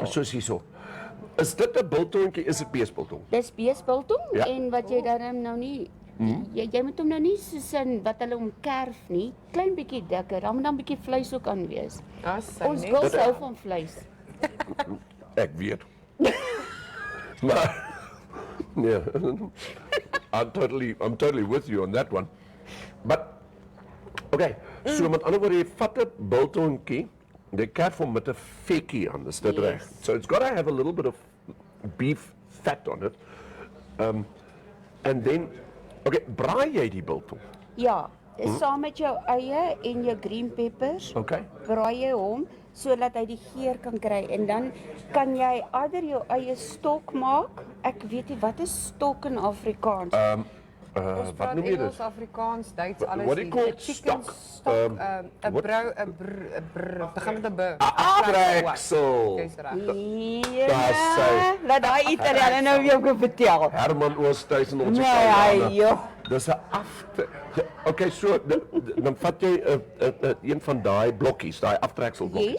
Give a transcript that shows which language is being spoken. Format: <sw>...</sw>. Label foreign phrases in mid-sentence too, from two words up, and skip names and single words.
<af>Soos hierso. Is dit 'n biltongkie? Is dit beesbiltong? Dis beesbiltong Ja. en wat jy dan nou nie jy moet hom nou nie soos in wat hulle omkerf nie, klein bietjie dikker, dan moet dan bietjie vleis ook aan wees. Ons girls hou van vleis. Ek weet. Maar yeah.</af> <en>I'm totally with you on that one. But okay, so</en> <af>met ander woorde, jy vat 'n biltongkie, jy kerf hom met 'n vekkie aan, is dit</af> <en>Yes.</en> <af>reg?</af> <en>So it's got to have a little bit of beef fat on it. And then okay,</en> <af>braai jy die biltong? Ja, saam met jou eie en jou</af> <en>green peppers.</en> <af>Okay. Braai jy hom sodat hy die geur kan kry en dan kan jy either jou eie stok maak. Ek weet nie wat is stok in Afrikaans. Ons Wat praat noem jy Engels, dit? Afrikaans, Duits, alles.</af> <en>what do you call A it? chicken Stock? stock, What?</en> <af>'n brou, 'n brr, begin met 'n b. Aftreksel. Dis reg. Daar sê. Laat daai Italiaan nou vir jou vertel. Herman Oosthuizen ons Nee, Italianer. hy joh. Dis 'n okay, so dan vat jy een van daai blokkies, daai aftrekselblokkies,</af>